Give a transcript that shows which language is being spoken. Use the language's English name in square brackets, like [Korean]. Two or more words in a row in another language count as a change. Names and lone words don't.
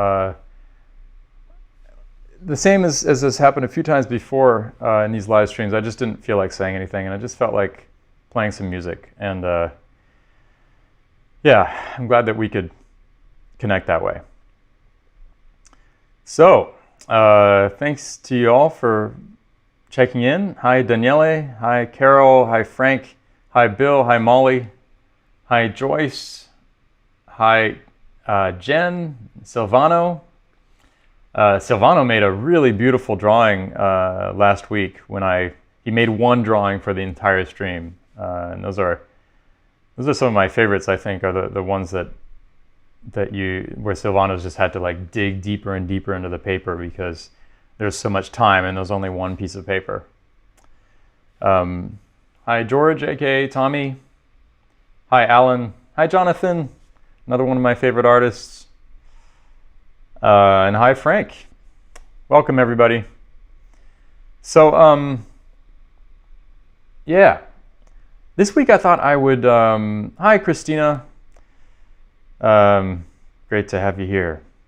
[English] The same as has happened a few times before in these live streams. I just didn't feel like saying anything, and I just felt like playing some music. And yeah, I'm glad that we could connect that way. So thanks to you all for checking in. Hi, Daniele. Hi, Carol. Hi, Frank. Hi, Bill. Hi, Molly. Hi, Joyce. Hi, Jen. Silvano. Silvano made a really beautiful drawing last week when he made one drawing for the entire stream, and those are some of my favorites. I think are the ones where Silvano's just had to like dig deeper and deeper into the paper because there's so much time and there's only one piece of paper. Hi George, aka Tommy. Hi Alan. Hi Jonathan, another one of my favorite artists. And hi, Frank. Welcome, everybody. So, yeah. This week I thought I would... hi, Christina. Great to have you here.